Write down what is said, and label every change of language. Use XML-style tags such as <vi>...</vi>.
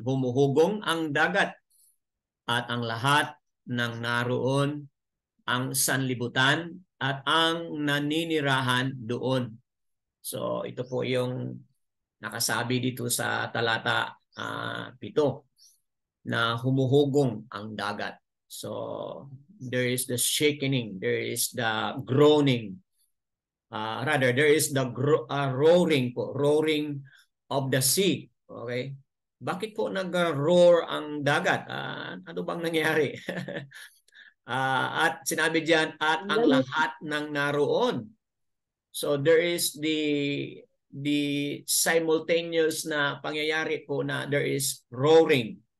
<tl>Humuhugong ang dagat at ang lahat ng naroon, ang sanlibutan at ang naninirahan doon. So ito po yung nakasabi dito sa talata 7 na humuhugong ang dagat.</tl> <en>So there is the shaking, there is the groaning. Rather, there is the roaring po, roaring of the sea. Okay?</en> <tl>Bakit po nag-roar ang dagat? Ano bang nangyari? At sinabi diyan, at ang lahat ng naroon.</tl> <en>So there is the simultaneous</en> <tl>na pangyayari po na</tl> <en>there is roaring.</en>